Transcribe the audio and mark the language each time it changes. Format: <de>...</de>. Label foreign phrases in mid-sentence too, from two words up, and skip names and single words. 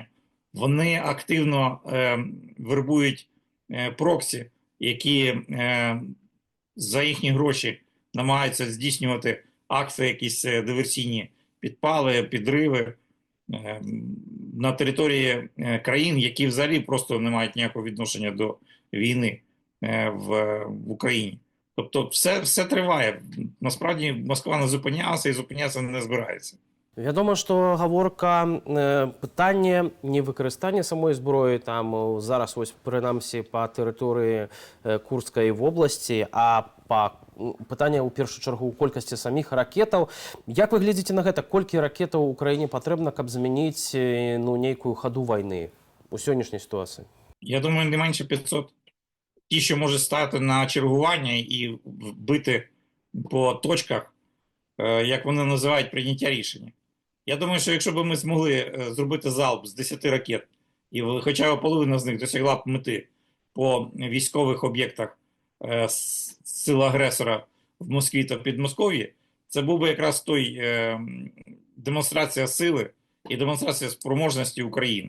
<uk>Вони активно вербують проксі, які за їхні гроші намагаються здійснювати акції, якісь диверсійні підпали, підриви на території країн, які взагалі просто не мають ніякого відношення до війни в Україні. Тобто все триває. Насправді Москва не зупинялася і зупинятися не збирається.</uk> <be>Вядома, што гаворка пытанне не выкарыстання самой зброі там зараз вось прынамсі па тэрыторыі Курскай вобласці, а па пытанне ў першую чаргу ў колькасці саміх ракетаў. Як вы глядзіце на гэта? Колькі ракетаў у краіне патрэбна, каб змяніць нейкую хаду вайны у сённяшняй сітуацыі?</be> <uk>Я думаю, не менше 500. Ті, що можуть стати на чергування і бити по точках, як вони називають, прийняття рішення. Я думаю, що якщо б ми змогли зробити залп з 10 ракет, і хоча б половина з них досягла б мети по військових об'єктах сил-агресора в Москві та Підмосков'ї, це був би якраз той демонстрація сили і демонстрація спроможності України.</uk>